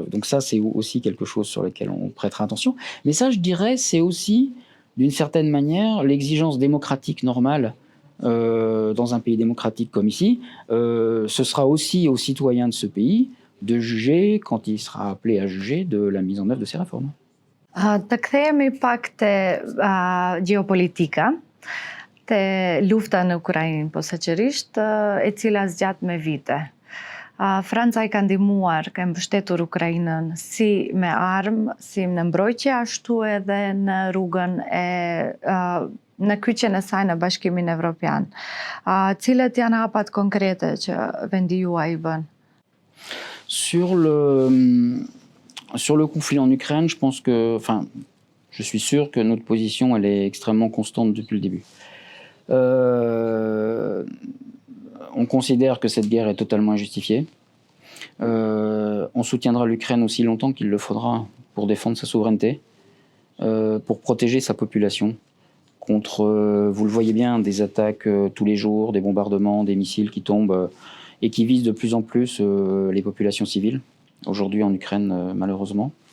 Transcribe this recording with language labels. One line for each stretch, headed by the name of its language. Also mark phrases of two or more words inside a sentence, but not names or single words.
French: Donc ça, c'est aussi quelque chose sur lequel on prêtera attention. Mais ça, je dirais, c'est aussi, d'une certaine manière, l'exigence démocratique normale dans un pays démocratique comme ici. Ce sera aussi aux citoyens de ce pays de juger, quand il sera appelé à juger, de la mise en œuvre de ces réformes.
Albanian: Të kthehemi pak te gjeopolitika, te lufta në Ukrainë posaçërisht, e cila zgjat me vite. Franca I ka ndihmuar, ka mbështetur Ukrainën si me armë, si në mbrojtje, ashtu edhe në rrugën në kyçjen e saj në Bashkimin Evropian. Cilat janë hapat konkrete që vendi juaj I bën?
French: Sur le conflit en Ukraine, je suis sûr que notre position, elle est extrêmement constante depuis le début. On considère que cette guerre est totalement injustifiée. On soutiendra l'Ukraine aussi longtemps qu'il le faudra pour défendre sa souveraineté, pour protéger sa population contre, vous le voyez bien, des attaques tous les jours, des bombardements, des missiles qui tombent et qui visent de plus en plus les populations civiles, aujourd'hui en Ukraine malheureusement.